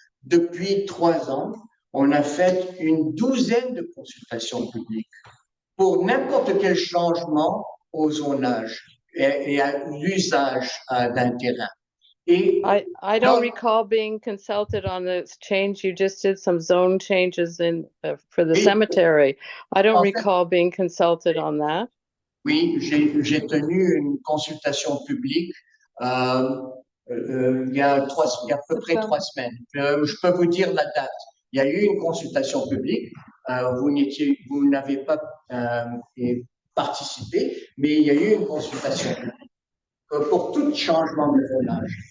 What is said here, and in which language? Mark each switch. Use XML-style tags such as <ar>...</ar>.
<fr>Depuis 3 ans, on a fait une douzaine de consultations publiques pour n'importe quel changement au zonage et à l'usage d'un terrain. Et</fr> <en>I don't recall being consulted on this change. You just did some zone changes for the</en> <fr>Oui.</fr> <en>cemetery. I don't</en> <fr>En fait-</fr> <en>recall being consulted on that.</en> <fr>oui, j'ai tenu une consultation publique il y a à peu près 3 semaines. Je peux vous dire la date. Il y a eu une consultation publique. Vous n'avez pas participé, mais il y a eu une consultation publique pour tout changement de zonage.</fr>